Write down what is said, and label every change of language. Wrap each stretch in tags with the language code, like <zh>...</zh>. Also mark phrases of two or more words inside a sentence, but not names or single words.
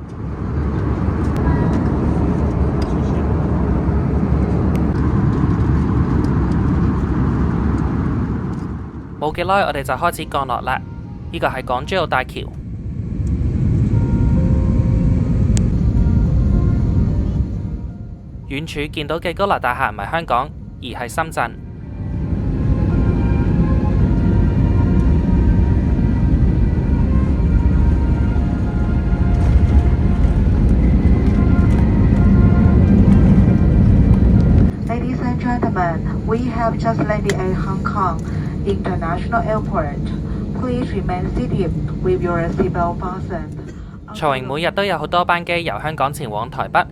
<yue>冇幾耐，我哋就開始降落啦。呢個係港珠澳大橋。遠處見到嘅高樓大廈唔係香港，而係深圳。</yue> <en>Ladies and gentlemen, we have just landed at Hong Kong International Airport. Please remain seated with your seatbelt fastened.</en> <yue>長榮每日都有好多班機由香港前往台北。</yue>